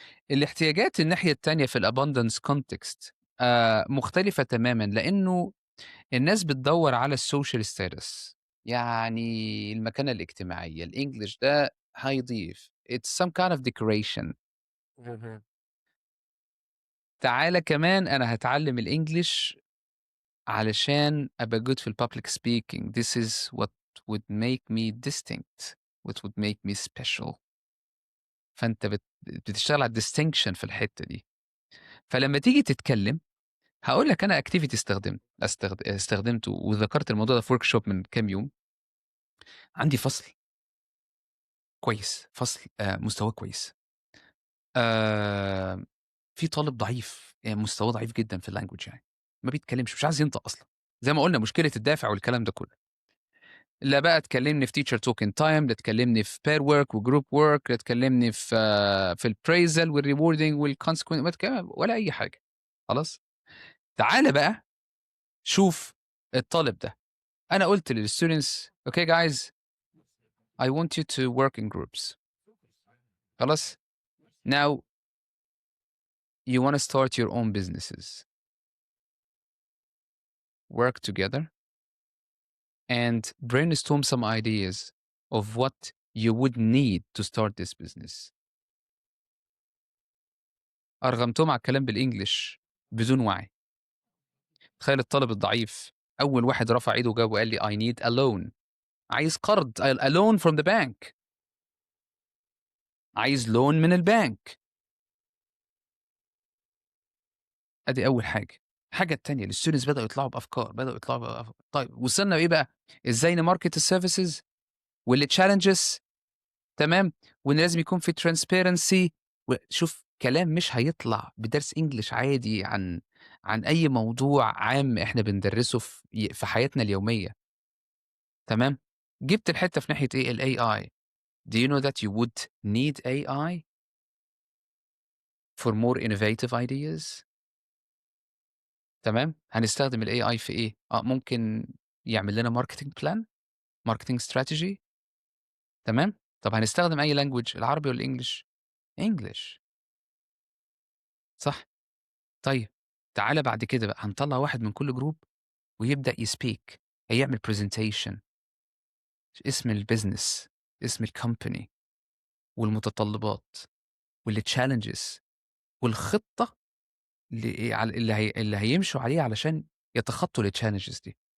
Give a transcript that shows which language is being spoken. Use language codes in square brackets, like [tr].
[ar] الاحتياجات الناحية التانية في الabundance context مختلفة تمامًا، لإنه الناس بتدوّر على الsocial status، يعني المكانة الاجتماعية، الEnglish ده هيضيف، [en] it's some kind of decoration. اهم. [ar] تعالَ كمان أنا هاتعلّم الEnglish علشان أبقى good في الpublic speaking. [en] This is what would make me distinct, what would make me special. [ar] فأنت بتشتغل على الdistinction في الحتّة دي. فلمّا تيجي تتكلّم، هاقول لك أنا activity استخدمته وذكرت الموضوع ده في workshop من كام يوم. عندي فصل كويس، فصل مستواه كويس. آآ في طالب ضعيف، مستواه ضعيف جدًا في الlanguage يعني، ما بيتكلّمش، مش عايز ينطق أصلًا. زي ما قُلنا مشكلة الدافع والكلام ده كُلّه. لا بقى تكلمني في teacher talking time، لا تكلمني في pair work وgroup work، لا تكلمني في الappraisal والrewarding والconsequent، ما ولا أي حاجة. خلاص؟ تعالَ بقى شوف الطالب ده. أنا قُلت [en] للstudents okay guys I want you to work in groups. [ar] خلاص؟ [en] Now you wanna start your own businesses. Work together and brainstorm some ideas of what you would need to start this business. [ar] أرغمتهم على الكلام بالEnglish بدون وعي. تخيل الطالب الضعيف أول واحد رفع إيده وجاوب وقال لي [en] I need a loan، [ar] عايز قرض [en] a loan from the bank، [ar] عايز loan من البنك. أدي أول حاجة. الحاجة التانية الstudents بدأوا يطلعوا بأفكار، بدأوا يطلعوا طيب وصلنا لإيه بقى؟ إزاي نmarket الservices والchallenges، تمام، وإن لازم يكون في transparency. وشوف كلام مش هيطلع بدرس English عادي عن أي موضوع عام إحنا بندرسه في حياتنا اليومية، تمام. جبت الحتة في ناحية إيه الAI. [en] Do you know that you would need AI for more innovative ideas؟ [ar] تمام، هنستخدم الAI في إيه؟ ممكن يعمل لنا marketing plan، marketing strategy، تمام. طب هنستخدم أي language العربي والّا English؟ English صح؟ طيب تعالَ بعد كده بقى هنطلّع واحد من كل group ويبدأ يspeak هيعمل presentation اسم الbusiness اسم الcompany والمتطلبات والchallenges والخطة اللي هيمشوا عليها علشان يتخطّوا الchallenges دي.